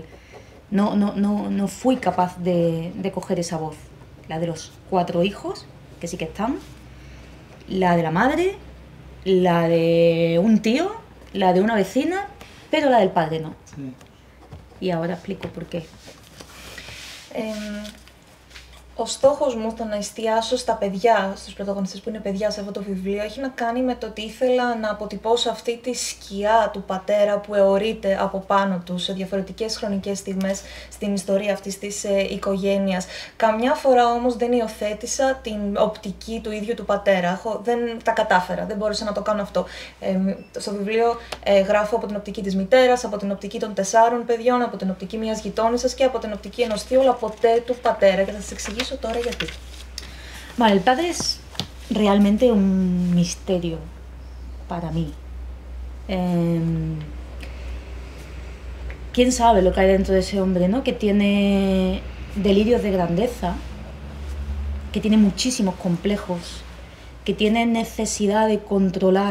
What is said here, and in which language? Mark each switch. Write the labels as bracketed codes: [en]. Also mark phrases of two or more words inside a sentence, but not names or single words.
[es] No fui capaz de coger esa voz. La de los 4 hijos, que sí que están, la de la madre, la de un tío, la de una vecina, pero la del padre no. Sí. Y ahora explico por qué. [el] Ο στόχος μου στο να εστιάσω στα παιδιά, στους πρωταγωνιστές που είναι παιδιά σε αυτό το βιβλίο, έχει να κάνει με το ότι ήθελα να αποτυπώσω αυτή τη σκιά του πατέρα που αιωρείται από πάνω του σε διαφορετικές χρονικές στιγμές στην ιστορία αυτής της οικογένειας. Καμιά φορά όμως δεν υιοθέτησα την οπτική του ίδιου του πατέρα. Δεν τα κατάφερα, δεν μπόρεσα να το κάνω αυτό. Στο βιβλίο γράφω από την οπτική της μητέρας, από την οπτική των 4 παιδιών, από την οπτική μιας γειτόνισσας και από την οπτική ενός θείου, αλλά ποτέ του πατέρα. Και θα σας εξηγήσω τώρα γιατί. [es] Vale, el padre es realmente un misterio para mí. ¿Quién sabe lo que hay dentro de ese hombre, ¿no? Que tiene delirios de grandeza, que tiene muchísimos complejos, que tiene necesidad de controlar